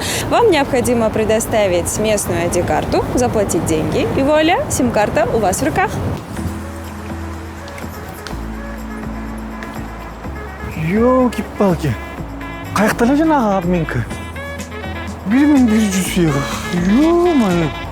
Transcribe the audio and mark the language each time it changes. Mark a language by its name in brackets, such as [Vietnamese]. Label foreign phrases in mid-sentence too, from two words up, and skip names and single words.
[Russian] Вам необходимо предоставить местную ID-карту, заплатить деньги, и вуаля, сим-карта у вас в руках. Ёлки-палки. [Kazakh] Каяқта эле жанагы обменка? 1100 евро. [Russian] Ё-моё.